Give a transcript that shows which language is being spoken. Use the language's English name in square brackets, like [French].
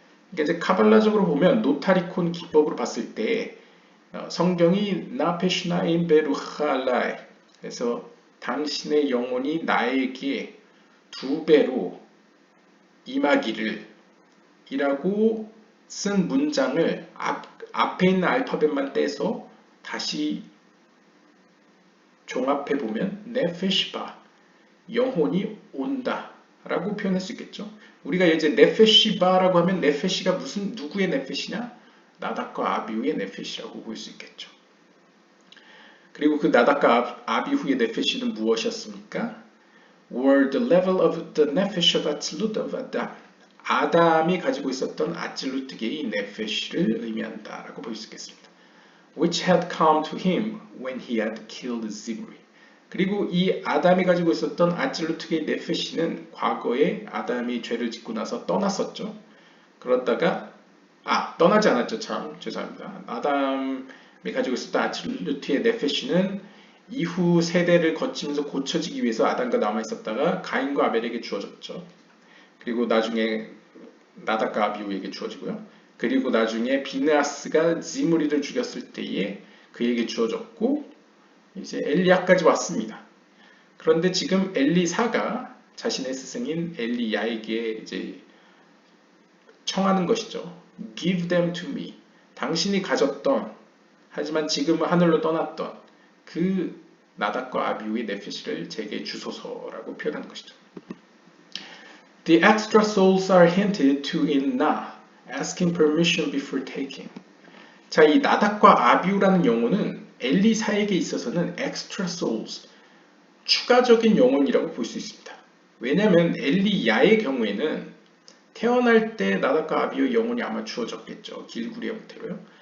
[Korean] 그러니까 이제 카발라적으로 보면 노타리콘 기법으로 봤을 때 성경이 나페시나임 베루할라이 그래서 당신의 영혼이 나에게 2배로 임하기를 이라고 쓴 문장을 앞에 있는 알파벳만 떼서 다시 종합해보면 네페시바 영혼이 온다 라고 표현할 수 있겠죠. 우리가 이제 네페시바라고 하면 네페시가 누구의 네페시냐? 나답과 아비후의 네페시라고 볼 수 있겠죠. 그리고 그 나답과 아비후의 네페시는 무엇이었습니까? [English] were the level of the nefesh of Atzilut of Adam. [Korean] 아담이 가지고 있었던 아찔루트계의 네페시를 의미한다 라고 볼 수 있겠습니다. [English] which had come to him when he had killed Zimri. [Korean] 그리고 이 아담이 가지고 있었던 아찔루트게이 네페시는 과거에 아담이 죄를 짓고 나서 떠났었죠. 그러다가 떠나지 않았죠. 참 죄송합니다. 아담이 가지고 있었던 아찔루트의 네페시는 이후 세대를 거치면서 고쳐지기 위해서 아담과 남아 있었다가 가인과 아벨에게 주어졌죠. 그리고 나중에 나답과 아비후에게 주어지고요. 그리고 나중에 비느하스가 지므리를 죽였을 때에 그에게 주어졌고 이제 엘리야까지 왔습니다. 그런데 지금 엘리사가 자신의 스승인 엘리야에게 이제 청하는 것이죠. [English] Give them to me. [Korean] 당신이 가졌던 하지만 지금은 하늘로 떠났던 그 나답과 아비후의 네페시를 제게 주소서라고 표현하는 것이죠. [English] The extra souls are hinted to in Na, asking permission before taking. [Korean] 자, 이 나답과 아비후라는 영혼은 엘리사에게 있어서는 [English] extra souls, [Korean] 추가적인 영혼이라고 볼 수 있습니다. 왜냐하면 엘리야의 경우에는 태어날 때 나답과 아비후의 영혼이 아마 주어졌겠죠. 길구리 형태로요.